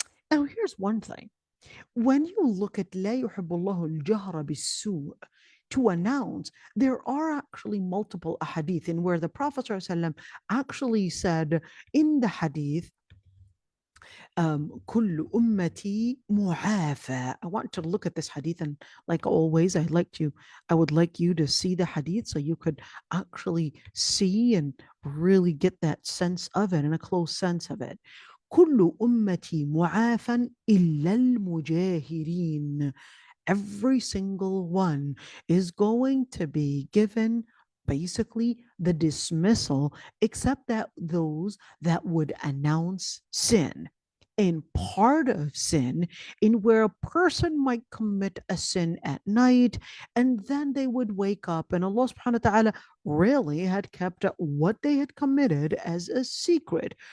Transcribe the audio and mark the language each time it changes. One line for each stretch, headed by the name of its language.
English: Now here's one thing. When you look at
Arabic: لا يحب الله الجهر بالسوء,
English: to announce, there are actually multiple ahadith in where the Prophet ﷺ actually said in the hadith,
Arabic: كل أمتي معافى.
English: I want to look at this hadith, and like always, I would like you to see the hadith so you could actually see and really get that sense of it and a close sense of it.
Arabic: كل أمتي معافى إلا المجاهرين.
English: Every single one is going to be given basically the dismissal, except that those that would announce sin. And part of sin, in where a person might commit a sin at night and then they would wake up, and Allah subhanahu wa ta'ala really had kept what they had committed as a secret.